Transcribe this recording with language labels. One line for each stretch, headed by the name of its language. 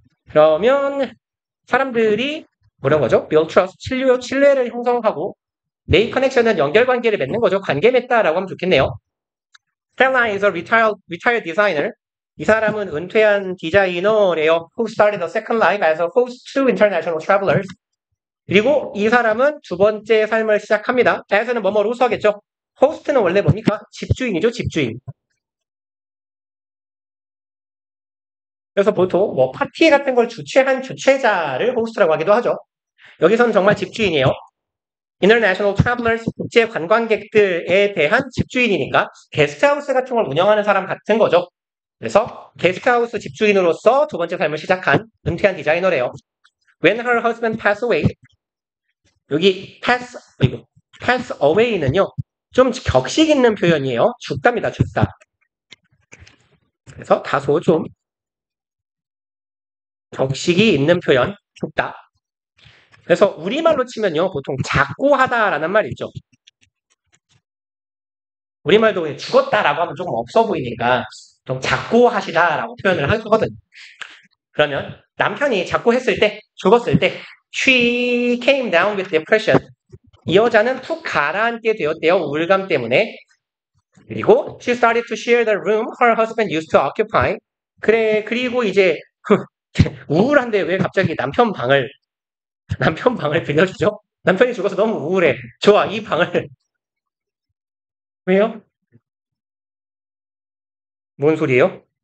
Korean: 그러면 사람들이 뭐라는 거죠?
English: build trust,
Korean: 신뢰를 형성하고
English: make connection
Korean: 은 연결관계를 맺는 거죠. 관계 맺다라고 하면 좋겠네요.
English: Stella is a retired designer.
Korean: 이 사람은 은퇴한 디자이너래요.
English: Who started the second life as a host to international travelers.
Korean: 그리고 이 사람은 두 번째 삶을 시작합니다. as는 뭐뭐로서 하겠죠. host는 원래 뭡니까? 집주인이죠, 집주인. 그래서 보통 뭐 파티 같은 걸 주최한 주최자를 호스트라고 하기도 하죠. 여기서는 정말 집주인이에요. International Travelers, 국제 관광객들에 대한 집주인이니까 게스트하우스 같은 걸 운영하는 사람 같은 거죠. 그래서 게스트하우스 집주인으로서 두 번째 삶을 시작한 은퇴한 디자이너래요.
English: When her husband passed away,
Korean: 여기 pass away는요, 좀 격식 있는 표현이에요. 죽답니다, 죽다. 그래서 다소 좀 격식이 있는 표현, 죽다. 그래서 우리말로 치면요, 보통 작고하다라는 말 있죠. 우리말도 죽었다라고 하면 조금 없어 보이니까 좀 작고하시다라고 표현을 하거든요. 그러면 남편이 작고했을 때, 죽었을 때,
English: she came down with depression.
Korean: 이 여자는 푹 가라앉게 되었대요. 우울감 때문에. 그리고
English: she started to share the room her husband used to occupy.
Korean: 그리고 이제 우울한데 왜 갑자기 남편 방을 빌려주죠? 남편이 죽어서 너무 우울해. 좋아, 이 방을. 왜요? 뭔 소리예요?